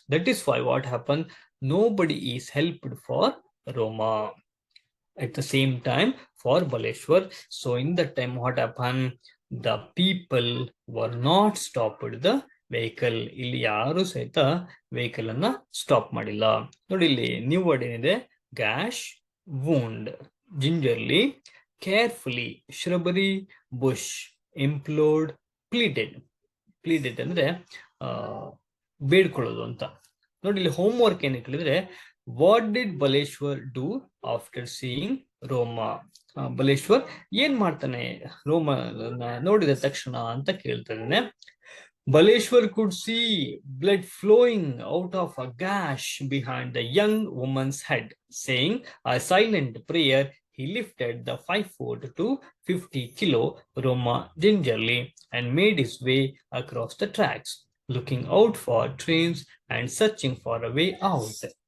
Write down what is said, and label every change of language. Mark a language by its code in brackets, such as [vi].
[en] That is why what happened? Nobody is helped for Roma. At the same time for Baleshwar. So in that time what happened? The people were not stopped the vehicle. [kn] ಇಲ್ಲಿ ಯಾರು ಸಹಿತ vehicle ಅನ್ನ stop ಮಾಡಿಲ್ಲ. ನೋಡಿ ಇಲ್ಲಿ new word ಏನಿದೆ? [en] Gash, wound, gingerly, carefully, shrubbery, bush, implored, pleaded. [kn] Pleaded ಅಂದ್ರೆ ಬೇಡ್ಕೊಳ್ಳೋದು ಅಂತ. ನೋಡಿ ಇಲ್ಲಿ ಹೋಮ್ವರ್ಕ್ ಏನು ಕೇಳಿದ್ರೆ, [en] What did Baleshwar do after seeing Roma? [kn] Baleshwar ಏನ್ ಮಾಡ್ತಾನೆ ರೋಮ ನೋಡಿದ ತಕ್ಷಣ ಅಂತ ಕೇಳ್ತಾ ಇದ್ದಾನೆ. [en] Baleshwar could see blood flowing out of a gash behind the young woman's head. Saying a silent prayer, he lifted the 5 foot to 50 kilo Roma gingerly and made his way across the tracks, looking out for trains and searching for a way out.